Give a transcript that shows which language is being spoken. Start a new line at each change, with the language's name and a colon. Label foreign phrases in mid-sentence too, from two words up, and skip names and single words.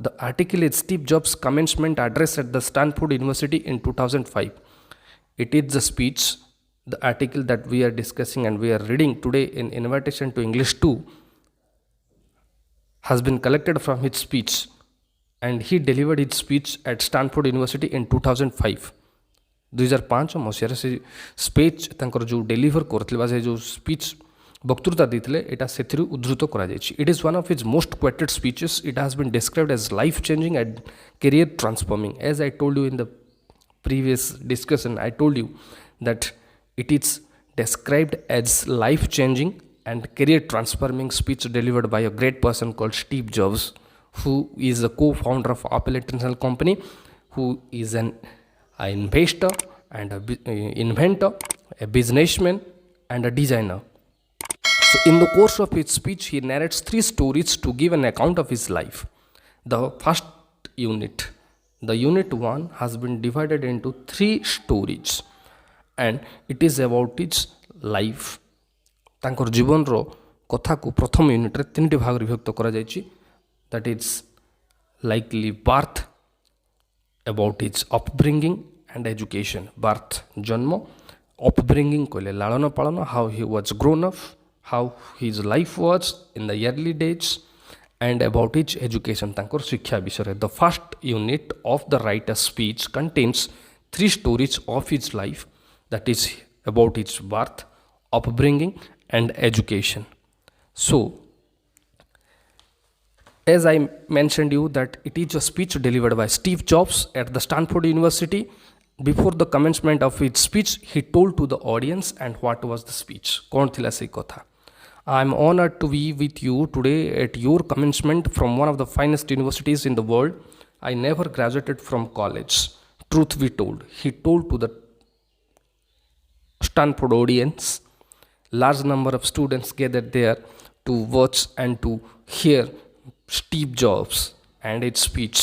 English: The article is Steve Jobs' commencement address at the Stanford University in 2005. It is the speech, the article that we are discussing and we are reading today in Invitation to English 2 has been collected from his speech, and he delivered his speech at Stanford University in 2005.
Odia: 2005 ମସିହାରେ ସେ ସ୍ପିଚ୍ ତାଙ୍କର ଯେଉଁ ଡେଲିଭର କରିଥିଲେ ବା ସେ ଯେଉଁ ସ୍ପିଚ୍ ବକ୍ତୃତା ଦେଇଥିଲେ ଏଇଟା ସେଥିରୁ ଉଦ୍ଧୃତ କରାଯାଇଛି.
English: It is one of his most quoted speeches. It has been described as life changing and career transforming. As I told you in the previous discussion, I told you that it is described as life changing and career transforming speech delivered by a great person called Steve Jobs, who is the co-founder of Apple International Company, who is an investor and a inventor, a businessman and a designer. So in the course of his speech, he narrates 3 stories to give an account of his life. The first unit, the unit 1 has been divided into 3 stories, and it is about his life.
Odia: ତାଙ୍କର ଜୀବନର କଥାକୁ ପ୍ରଥମ ୟୁନିଟ୍ରେ 3ଟି ଭାଗରେ ବିଭକ୍ତ କରାଯାଇଛି.
English: That is likely birth, about his upbringing and education. Birth,
Odia: ଜନ୍ମ, upbringing କହିଲେ ଲାଳନ ପାଳନ,
English: how he was grown up, how his life was in the early days, and about his education,
Odia: ତାଙ୍କର ଶିକ୍ଷା ବିଷୟରେ.
English: The first unit of the writer's speech contains 3 stories of his life, that is about his birth, upbringing and education. So as I mentioned you that it is a speech delivered by Steve Jobs at the Stanford University. Before the commencement of his speech, he told to the audience, and what was the speech?
Odia: କ'ଣ ଥିଲା ସେଇ କଥା?
English: I am honored to be with you today at your commencement from one of the finest universities in the world. I never graduated from college. Truth be told, he told to the Stanford audience. Large number of students gathered there to watch and to hear Steve Jobs and his speech.